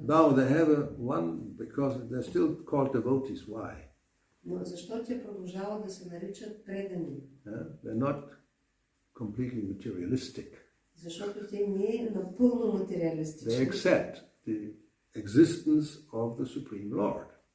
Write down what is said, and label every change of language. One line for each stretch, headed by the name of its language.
English: Now they have one, because they're still called devotees. Why?
Bulgarian: Но защо те продължават да се наричат предани?
English: They're not completely materialistic.
Bulgarian: Защото те не е напълно материалистични.
English: They accept the existence of the Supreme Lord.